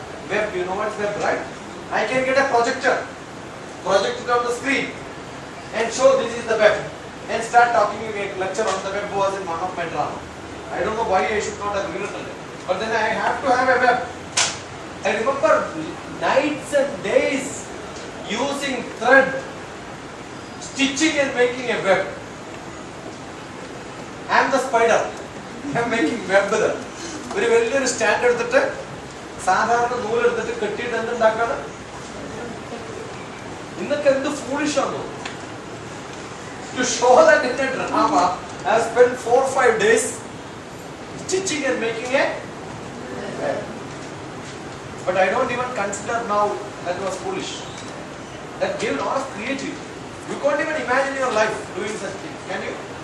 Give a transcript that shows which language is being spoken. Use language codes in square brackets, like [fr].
[en] Web, you know what's web, right? I can get a projector, project it on the screen and show this is the web and start talking a lecture on the web was in one of my drama. I don't know why I should not have written it. But then I have to have a web. I remember nights and days using thread, stitching and making a web. I am the spider. I am making web with it. Very standard that [ml] സാധാരണ നൂലെടുത്തിട്ട് കെട്ടിയിട്ട് എന്തുണ്ടാക്കാണ് ഇന്നൊക്കെ എന്ത് foolish ആണ്. [en] To show that in a drama, I have spent 4 or 5 days stitching and making a web. But I don't even consider now that was foolish. That gave a lot of creativity. You can't even imagine your life doing such things, can you?